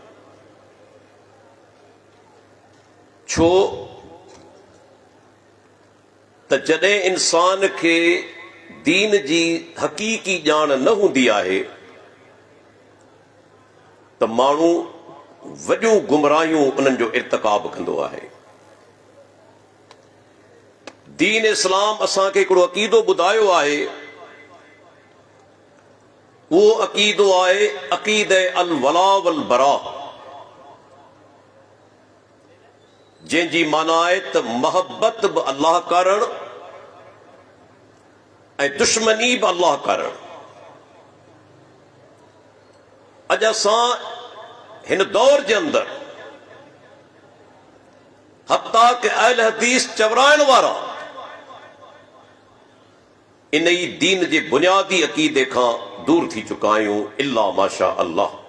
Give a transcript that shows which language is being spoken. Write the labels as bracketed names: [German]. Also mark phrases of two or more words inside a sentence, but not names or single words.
[Sindhi] छो त जॾहिं इंसान खे दीन जी हक़ीक़ी ॼाण न हूंदी आहे त माण्हू वॾियूं गुमराहियूं उन्हनि जो इर्तिकाब कंदो आहे। दीन इस्लाम असांखे हिकिड़ो अक़ीदो ॿुधायो आहे, उहो अक़ीदो आहे अक़ीदे [Arabic] الولاء والبراء, [Sindhi] जंहिंजी माना आहे त मोहब्बत बि अल्लाह करणु ऐं दुश्मनी बि अल्लाह करणु। अॼु असां हिन दौर जे अंदरि हत्ता कि अहल हदीस चवराइण वारा इन ई दीन जे बुनियादी अक़ीदे खां दूर थी चुका आहियूं, [Arabic] إلا ما شاء الله.